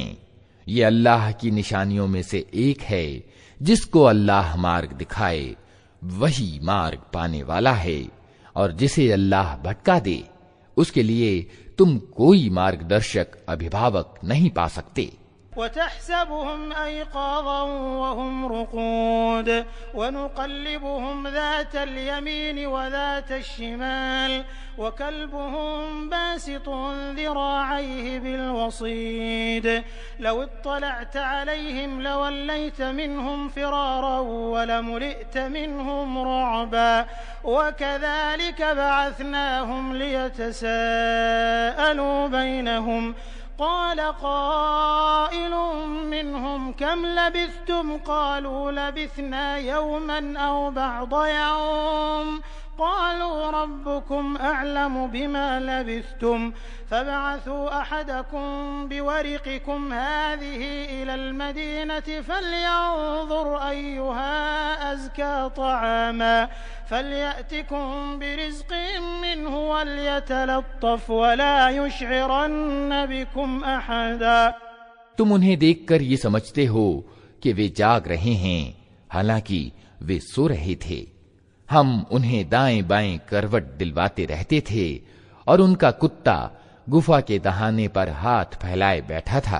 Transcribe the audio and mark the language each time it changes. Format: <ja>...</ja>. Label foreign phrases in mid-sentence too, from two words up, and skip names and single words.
<hi>ये अल्लाह की निशानियों में से एक है। जिसको अल्लाह मार्ग दिखाए वही मार्ग पाने वाला है, और जिसे अल्लाह भटका दे उसके लिए तुम कोई मार्गदर्शक अभिभावक नहीं पा सकते।</hi> <ar>وتحسبهم أيقاظا وهم رقود ونقلبهم ذات اليمين وذات الشمال وكلبهم باسط ذراعيه بالوصيد لو اطلعت عليهم لوليت منهم فرارا ولملئت منهم رعبا وكذلك بعثناهم ليتساءلوا بينهم قال قائل منهم كم لبثتم قالوا لبثنا يوما أو بعض يوم قالوا ربكم أعلم بما لبثتم فابعثوا أحدكم بورقكم هذه إلى المدينة فلينظر أيها أزكى طعاما فليأتكم برزق منه وليتلطف ولا يشعرن بكم أحدا.</ar> <hi>तुम उन्हें देखकर ये समझते हो कि वे जाग रहे हैं, हालांकि वे सो रहे थे। हम उन्हें दाएं बाएं करवट दिलवाते रहते थे और उनका कुत्ता गुफा के दहाने पर हाथ फैलाए बैठा था।</hi>